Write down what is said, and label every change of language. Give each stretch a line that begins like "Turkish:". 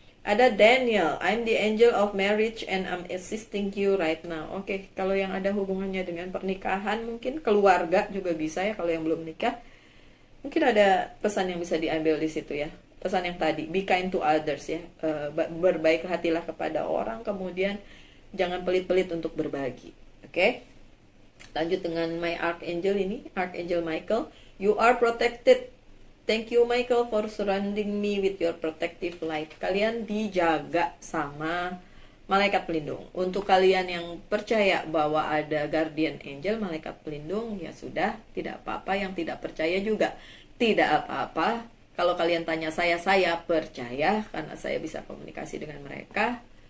English: Ada Daniel, I'm the angel of marriage and I'm assisting you right now.
Indonesian: Oke, kalau yang ada hubungannya dengan pernikahan, mungkin keluarga juga bisa ya, kalau yang belum nikah. Mungkin ada pesan yang bisa diambil di situ ya. Pesan yang tadi,
English: be kind to others
Indonesian: ya. Berbaik hatilah kepada orang, kemudian jangan pelit-pelit untuk berbagi. Oke? Lanjut dengan
English: my Archangel ini, Archangel Michael. You are protected. Thank you Michael for surrounding me with your protective light.
Indonesian: Kalian dijaga sama malaikat pelindung. Untuk kalian yang percaya bahwa ada
English: guardian angel,
Indonesian: malaikat pelindung, ya sudah, tidak apa-apa. Yang tidak percaya juga tidak apa-apa. Kalau kalian tanya saya percaya karena saya bisa komunikasi dengan mereka.